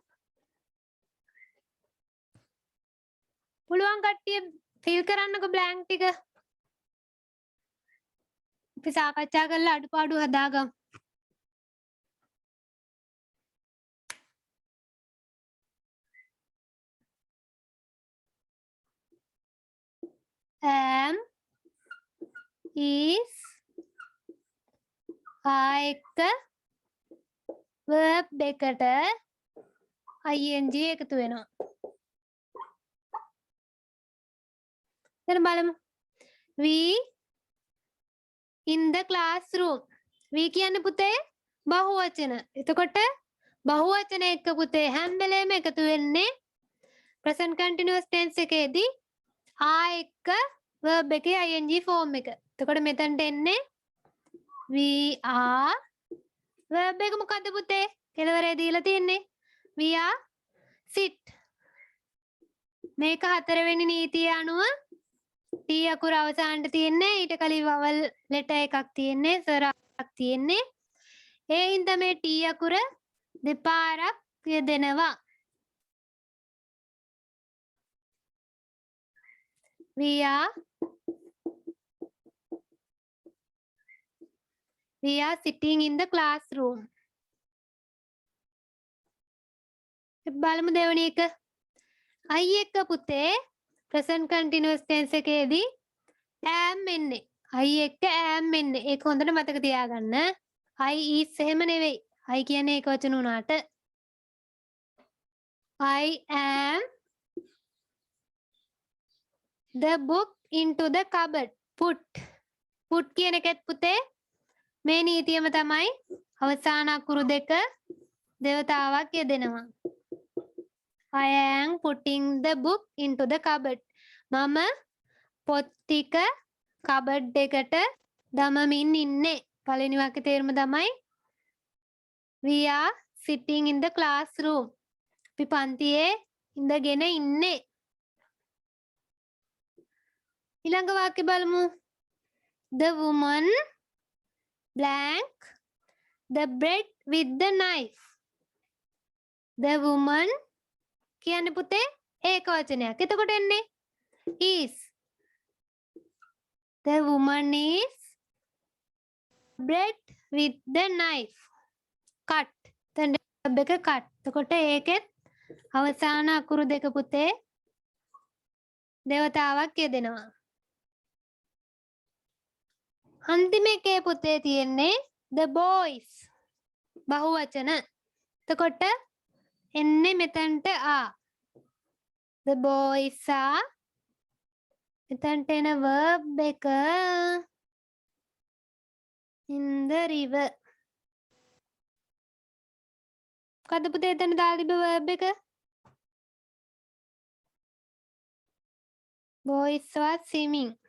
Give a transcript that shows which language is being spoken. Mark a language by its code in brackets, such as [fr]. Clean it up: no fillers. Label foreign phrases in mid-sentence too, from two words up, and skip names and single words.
[si] පුළුවන් කට්ටිය ෆිල් කරන්නකො බ්ලැන්ක් ටික. අපි සාකච්ඡා කරලා අඩුපාඩු හදාගමු. [en] am is are [si] එක්ක verb දෙකට ing එකතු වෙනවා. දැන් බලමු. [en] we in the classroom. [si] we කියන්නේ පුතේ බහුවචන. එතකොට බහුවචන එක්ක පුතේ හැම වෙලේම එකතු වෙන්නේ [en] present continuous tense [si] එකේදී are එක්ක verb එකේ [en] ing form [si] එක. එතකොට මෙතනට එන්නේ [en] we are verb [si] එක මොකද්ද පුතේ? කෙලවරේ දීලා තියෙන්නේ. [en] we are sit. [si] මේක හතරවෙනි නීතිය අනුව T අකුර අවසානට තියෙන්නේ. ඊට කලින් [en] vowel letter [si] එකක් තියෙන්නේ. ස්වර එකක් තියෙන්නේ. ඒ හින්දා මේ T අකුර දෙපාරක් යෙදෙනවා. [en] We are sitting in the classroom. [si] බලමු දෙවෙනි එක. I එක පුතේ [en] present continuous tense [si] එකේදී am එන්නේ. I එක am එන්නේ. ඒක හොඳට මතක තියාගන්න. [en] I is [si] එහෙම නෙවෙයි. I කියන්නේ ඒක වචන උනාට. [en] I am the book into the cupboard. [si] Put කියන එකත් පුතේ මේ නීතියම තමයි. අවසාන අකුරු දෙක දෙවතාවක් යෙදෙනවා. [en] I am putting the book into the cupboard. [si] මම පොත් ටික කබඩ් එකට දමමින් ඉන්නේ. පළවෙනි වාක්‍යයේ තේරුම තමයි [en] we are sitting in the classroom. [si] අපි පන්තියේ ඉඳගෙන ඉන්නේ. ඊළඟ වාක්‍ය බලමු. [en] The woman blank the bread with the knife. The woman [si] කියන්නේ පුතේ ඒක වචනයක්. එතකොට එන්නේ is. [en] The woman is bread with the knife. cut. [si] දැන් verb එක cut. එතකොට ඒකෙත් අවසාන අකුරු දෙක පුතේ දෙවතාවක් යෙදෙනවා. අන්තිම එකේ පුතේ තියෙන්නේ [en] the boys. [si] බහුවචන. එතකොට එන්නේ මෙතනට ආ. [en] The boys are [si] මෙතනට එන [en] verb එක in the river. [si] මොකද්ද පුතේ එතන දාලා තිබ්බ verb එක? [en] boys were swimming.